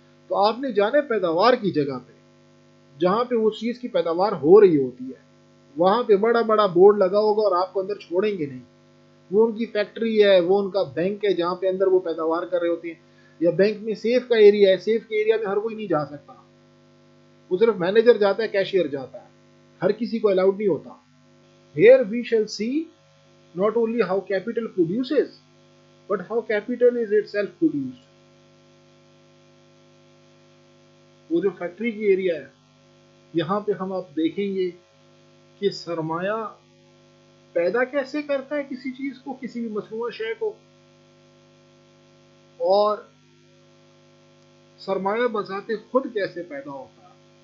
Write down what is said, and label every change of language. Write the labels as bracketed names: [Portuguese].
[Urdu] تو آپ نے جانے پیداوار کی جگہ پہ جہاں پہ اس چیز کی پیداوار ہو رہی ہوتی ہے، وہاں پہ بڑا بڑا بورڈ لگا ہوگا اور آپ کو اندر چھوڑیں گے نہیں. وہ ان کی فیکٹری ہے، وہ ان کا بینک ہے جہاں پہ اندر وہ پیداوار کر رہے ہوتے ہیں، یا بینک میں سیف کا ایریا ہے، سیف کے ایریا میں ہر کوئی نہیں جا سکتا، وہ صرف مینیجر جاتا ہے، کیشیئر جاتا ہے، ہر کسی کو الاؤڈ نہیں ہوتا. [English] Here we shall see not only how capital produces but how capital is itself produced. [Urdu] وہ جو فیکٹری کی ایریا ہے یہاں پہ ہم آپ دیکھیں گے کہ سرمایہ پیدا کیسے کرتا ہے کسی چیز کو، کسی بھی مصنوعہ شے کو، اور سرمایہ بذات خود کیسے پیدا ہوتا ہے.